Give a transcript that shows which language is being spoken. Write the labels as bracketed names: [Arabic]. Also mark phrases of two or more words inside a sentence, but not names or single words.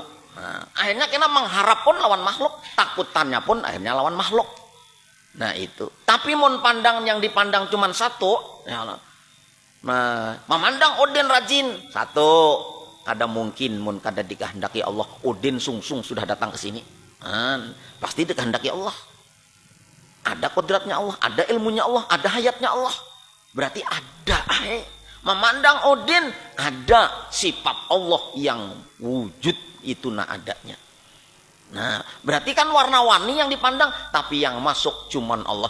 [Indonesian] Nah, akhirnya kita mengharap pun lawan makhluk, takutannya pun akhirnya lawan makhluk. Nah itu. Tapi mun pandang yang dipandang cuma satu, ya Allah. Nah, memandang Udin rajin satu, kada mungkin mun kada dikehendaki Allah Udin sungsung sudah datang ke sini. Nah, pasti dikehendaki Allah. Ada kodratnya Allah, ada ilmunya Allah, ada hayatnya Allah. Berarti ada memandang Udin ada sifat Allah yang wujud itu adanya. Nah, berarti kan warna-warni yang dipandang, tapi yang masuk cuman Allah.